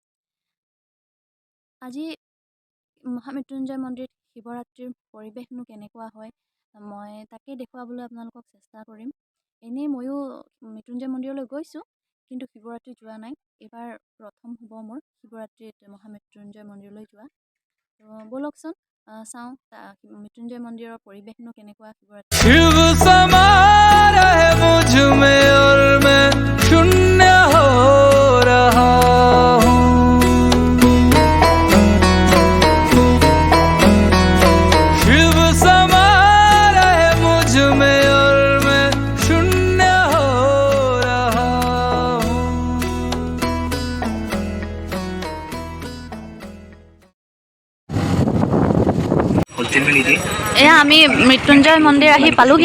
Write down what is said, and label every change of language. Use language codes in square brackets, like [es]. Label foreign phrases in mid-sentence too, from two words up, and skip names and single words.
[as] আজি মহামৃত্যুঞ্জয় মন্দিৰত শিৱৰাত্ৰিৰ পৰিৱেশনো কেনেকুৱা হয়, মই তাকেই দেখুৱাবলৈ আপোনালোকক চেষ্টা কৰিম। এনেই ময়ো মৃত্যুঞ্জয় মন্দিৰলৈ গৈছোঁ, কিন্তু শিৱৰাত্ৰি যোৱা নাই। এইবাৰ প্ৰথম হ'ব মোৰ শিৱৰাত্ৰিত মহামৃত্যুঞ্জয় মন্দিৰলৈ যোৱা। তো ব'লকচোন চাওঁ মৃত্যুঞ্জয় মন্দিৰৰ পৰিৱেশনো কেনেকুৱা শিৱৰাত্ৰি। [hi] शिव समा रहे मुझ में और मैं शून्य हो रहा हूँ। शिव समा रहे मुझ में और मैं शून्य हो रहा हूँ। [as] এয়া আমি মৃত্যুঞ্জয় মন্দিৰ আহি পালোহি।